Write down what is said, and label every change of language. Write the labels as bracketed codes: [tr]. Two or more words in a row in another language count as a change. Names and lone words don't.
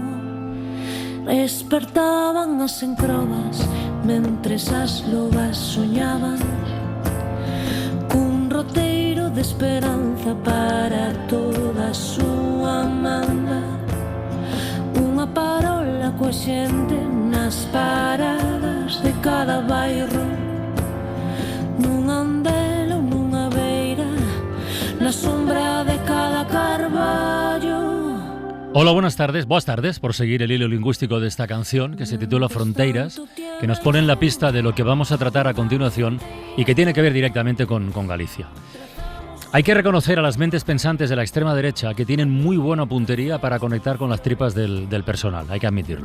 [gl] Despertaban as encrobas mentres as lobas soñaban cun roteiro de esperanza para toda a súa manda, unha parola coa xente nas paradas de cada bairro, nun andel ou nunha beira, na sombra de cada carballo. [es] Hola, buenas tardes por seguir el hilo lingüístico de esta canción que se titula [gl] Fronteiras, [es] que nos pone en la pista de lo que vamos a tratar a continuación y que tiene que ver directamente con Galicia. Hay que reconocer a las mentes pensantes de la extrema derecha que tienen muy buena puntería para conectar con las tripas del personal, hay que admitirlo.